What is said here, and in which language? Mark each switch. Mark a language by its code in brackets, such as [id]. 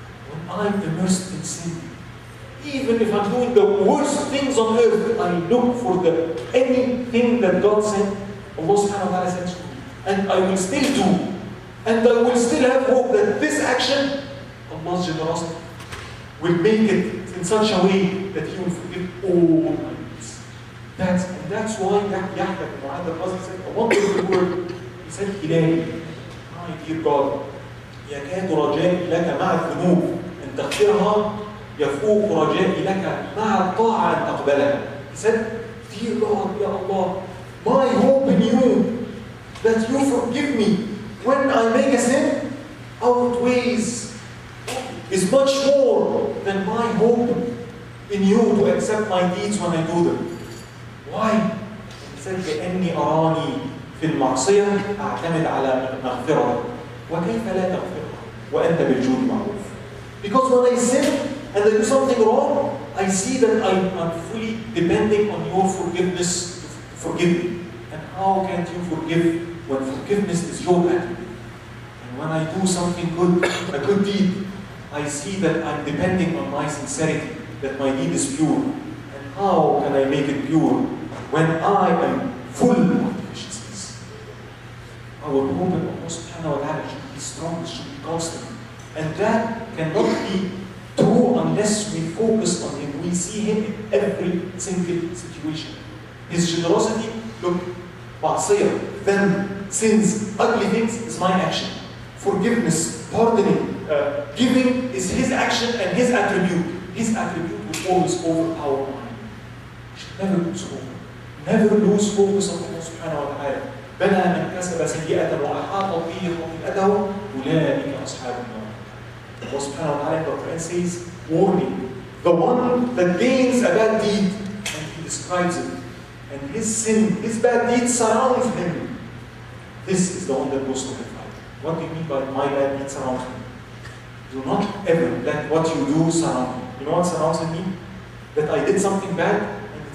[en] When I'm immersed in sin, even if I'm doing the worst things on earth, I look for anything that God sent, Allah [ar] subhanahu wa ta'ala [en] sends to me. And I will still do. And I will still have hope that this action, Allah's generosity, will make it in such a way that He will forgive all my needs. That's why Yahya bin Mu'adh al-Qadhi said a wonderful word. He said, [ar] Ilahi, [en] my dear God, [ar] يكاد رجائي لك مع الذنوب أن تغفرها يفوق رجائي لك مع الطاعة أن تقبلها. [en] He said, dear God, [ar] Ya Allah, [en] my hope in you, that you forgive me when I make a sin, outweighs, is much more than my hope in you to accept my deeds when I do them. Why? He said, [ar] لأني أراني في المعصية أعتمد على مغفرة وكيف لا تغفرها وأنت بالجود معروف. [en] Because when I sin and I do something wrong, I see that I'm fully depending on your forgiveness to forgive me. And how can't you forgive when forgiveness is your attribute? And when I do something good, a good deed, I see that I'm depending on my sincerity, that my deed is pure. And how can I make it pure when I am full of deficiencies? Our hope in Allah [ar] subhanahu wa ta'ala [en] should be strong, should be constant. And that cannot be true unless we focus on Him. We see Him in every single situation. His generosity, look, ma'asiyah, then sins, ugly things is my action. Forgiveness, pardoning, giving is His action and His attribute. His attribute will always overpower mine. We should never lose hope. Never lose focus on Allah [ar] subhanahu wa ta'ala. بلى من كسب سيئة وأحاطت به خطيئته أولئك أصحاب النار. [en] Allah [ar] subhanahu wa ta'ala [en] in the Quran says, warning, the one that gains a bad deed, and He describes it, and his sin, his bad deed surrounds him. This is the one that goes to hellfire. What do you mean by my bad deed surrounds me? Do not ever let what you do surround me. You know what surrounds me? That I did something bad, and